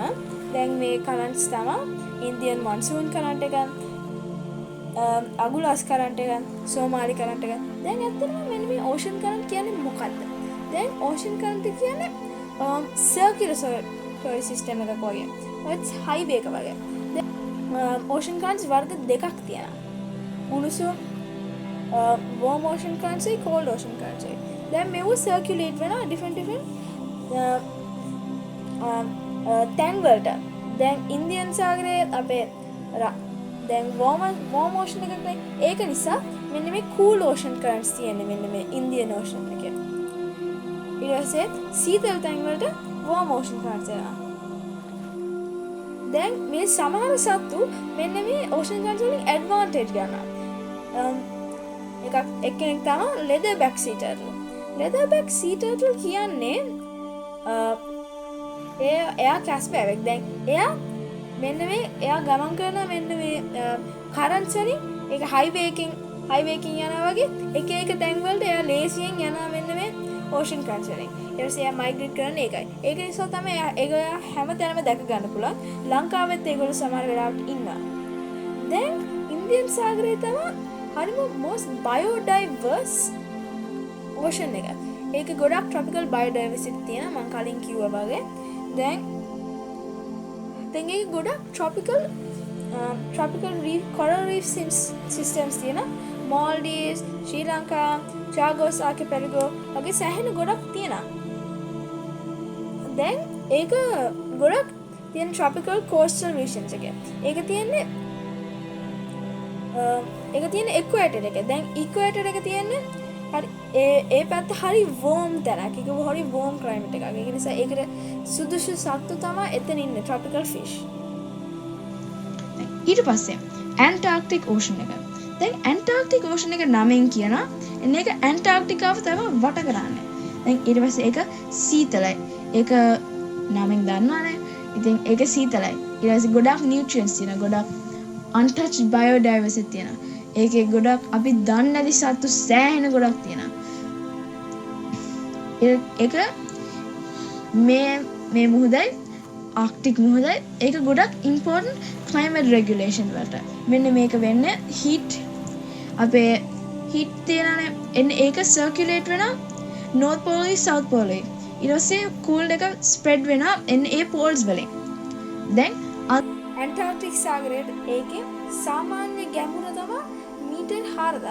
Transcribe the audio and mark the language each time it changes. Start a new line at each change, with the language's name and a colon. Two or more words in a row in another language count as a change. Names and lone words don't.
Sinhala: දැන් මේ කරන්ට්ස් තමයි
English: Indian monsoon current
Sinhala: එක, අගුලාස් කරන්ට් එක, සෝමාලි කරන්ට් එක. දැන් ඇත්තටම මෙන්න මේ
English: ocean current
Sinhala: කියන්නේ මොකක්ද? දැන්
English: ocean current
Sinhala: කියන්නේ
English: circular circular system
Sinhala: එකක් වගේ.
English: it's highway
Sinhala: එක වගේ. දැන් ඕෂන් කරන්ට්ස් වර්ග දෙකක් තියෙනවා. උණුසුම්
English: warm ocean currents
Sinhala: එකයි
English: cold ocean currents
Sinhala: එකයි. දැන් මේව circulate වෙනවා different තැන් වලට. දැන් ඉන්දියන් සාගරයේ අපේ දැන්
English: warm ocean
Sinhala: එකක් නේ. ඒක නිසා මෙන්න මේ
English: cool ocean currents
Sinhala: තියෙන්නේ මෙන්න මේ ඉන්දියන් ocean එකේ. ඊට පස්සේ සීතල තැන් වලට
English: warm ocean currents
Sinhala: එනවා. දැන් මේ සමහර සත්තු මෙන්න මේ
English: ocean currents
Sinhala: වලින් advantage ගන්නවා. එක්කෙනෙක් තමයි
English: leatherback sea turtle. leatherback sea turtle
Sinhala: කියන්නේ එයා කැස්පෑවෙක්. දැන් එයා ගමන් කරන මෙන්න මේ කරන්ට්ස් වලින් ඒක highway එකකින් යනවා වගේ එක තැන් වලට එයා ලේසියෙන් යනවා මෙන්න මේ
English: ocean currents
Sinhala: වලින්. ඊට පස්සේ එයා migrate කරන්නේ ඒකයි. ඒක නිසා තමයි ඒක හැමතැනම දැක ගන්න පුළුවන්. ලංකාවෙත් ඒගොල්ලෝ සමහර වෙලාවට ඉන්නවා. දැන් ඉන්දියන් සාගරයේ තමයි හරිම
English: most biodiverse ocean
Sinhala: එක. ඒක ගොඩක්
English: tropical biodiversity
Sinhala: තියෙනවා මම කලින් කිව්වා වගේ. දැන් ඒක ගොඩක්
English: tropical reef coral reef systems
Sinhala: තියෙනවා. Maldives, Sri Lanka, Chagos archipelago වගේ සෑහෙන ගොඩක් තියෙනවා. දැන් ඒක ගොඩක් තියෙන
English: tropical coastal regions
Sinhala: එකේ. ඒක තියෙන්නේ equator එක. දැන් equator එක තියෙන්නේ හරි ඒ පැත්ත හරි warm තැනක්. ඒක හරි
English: warm climate
Sinhala: එකක්. ඒක නිසා ඒකට සුදුසු සත්තු තමයි එතන ඉන්නේ
English: tropical fish.
Sinhala: ඊට පස්සේ Antarctic ocean එක. දැන් Antarctic ocean එක නමෙන් කියනවා එන්නේ ඒක ඇන්ටාර්ක්ටිකාව තමයි වට කරන්නේ. දැන් ඊට පස්සේ ඒක සීතලයි. ඒක නමෙන් දන්නවනේ. ඉතින් ඒක සීතලයි. ඊට පස්සේ ගොඩක් නියුට්‍රියන්ට්ස් තියෙනවා. ගොඩක්
English: untouched biodiversity
Sinhala: තියෙනවා. ඒකේ ගොඩක් අපි දන්නේ නැති සත්තු සෑහෙන ගොඩක් තියෙනවා. ඒක මේ මුහුදයි ආක්ටික් මුහුදයි ඒක ගොඩක්
English: important climate regulation
Sinhala: වලට. මෙන්න මේක වෙන්නේ heat අපේ heat තියෙනනේ. එන්නේ ඒක circulate වෙනවා North Pole South Pole ඊට පස්සේ cooled එක spread වෙනවා එන්නේ ඒ poles වලින්. දැන් ඇන්ටාර්ක්ටික් සාගරයට ඒකේ සාමාන්‍ය ගැඹුර තමයි මීටර් 4000.